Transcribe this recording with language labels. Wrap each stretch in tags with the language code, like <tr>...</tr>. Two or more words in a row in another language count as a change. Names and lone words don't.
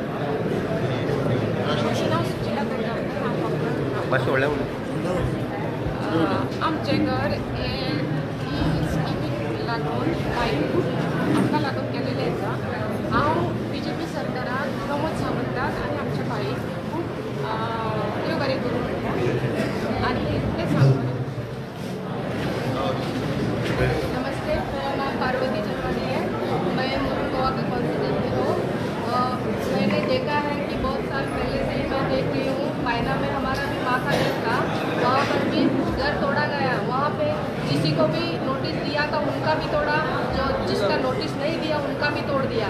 <kok>आमचे घर हे लागून आमकां लागून केलेलें आसा। हांव BJP सरकाराक प्रमोद सावंताक आनी आमच्या भाईक खूब देव बरें करूं म्हणटा आनी ते सांगता।</kok> <hi>नमस्ते, मेरा नाम पार्वती चंद्रानी है, मैं मुरमुआ का कॉन्स्टिट्यूएंसी हूँ। मैंने देखा है कि बहुत साल पहले से ही मैं देख रही हूँ पायना में हमारा भी माँ का घर था, वहाँ पर भी घर तोड़ा गया, वहाँ पे किसी को भी नोटिस दिया था उनका भी तोड़ा, जो जिसका नोटिस नहीं दिया उनका भी तोड़ दिया।</hi>